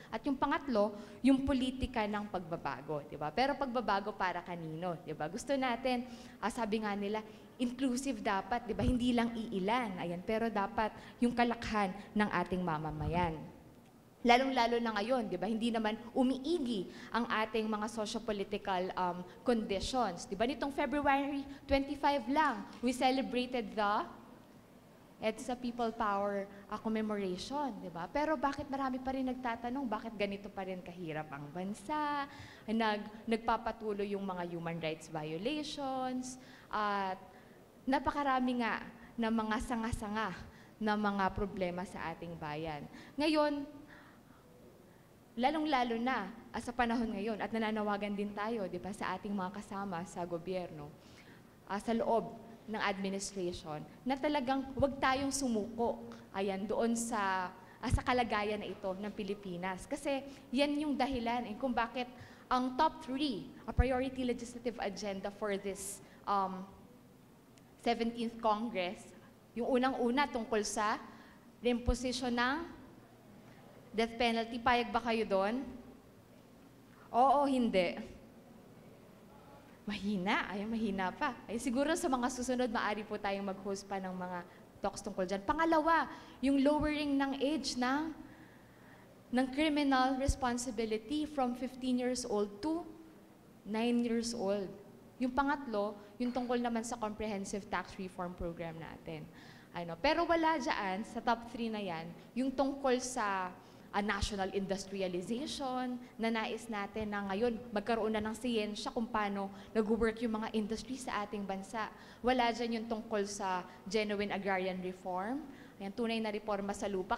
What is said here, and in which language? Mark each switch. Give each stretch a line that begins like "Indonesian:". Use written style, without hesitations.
Filipino: At yung pangatlo, yung politika ng pagbabago, 'di ba? Pero pagbabago para kanino, 'di ba? Gusto natin, sabi nga nila, inclusive dapat, di ba? Hindi lang iilan, ayan, pero dapat yung kalakhan ng ating mamamayan. Lalong-lalo na ngayon, di ba? Hindi naman umiigi ang ating mga socio-political conditions. Di ba? Nitong February 25 lang,
English: we celebrated the EDSA People Power commemoration,
Filipino: di ba? Pero bakit marami pa rin nagtatanong, bakit ganito pa rin kahirap ang bansa, nagpapatuloy yung mga human rights violations, at napakarami nga ng mga sanga-sanga na mga problema sa ating bayan. Ngayon, lalong-lalo na sa panahon ngayon, at nananawagan din tayo, di ba, sa ating mga kasama sa gobyerno, sa loob ng administration, na talagang huwag tayong sumuko doon sa kalagayan na ito ng Pilipinas. Kasi yan yung dahilan kung bakit ang top 3,
English: a priority legislative agenda for this 17th Congress,
Filipino: yung unang-una tungkol sa reimposition ng death penalty. Payag ba kayo doon? Oo, hindi. Mahina. Mahina pa. Siguro sa mga susunod, maaari po tayong mag-host pa ng mga talks tungkol dyan. Pangalawa, yung lowering ng age ng criminal responsibility
English: from 15 years old
Filipino: to 9 years old. Yung pangatlo, yung tungkol naman sa comprehensive tax reform program natin. Pero wala dyan, sa top 3 na yan, yung tungkol sa national industrialization, na nais natin na ngayon magkaroon na ng siyensya kung paano nag-work yung mga industry sa ating bansa. Wala dyan yung tungkol sa
English: genuine agrarian reform,
Filipino: tunay na reforma sa lupa.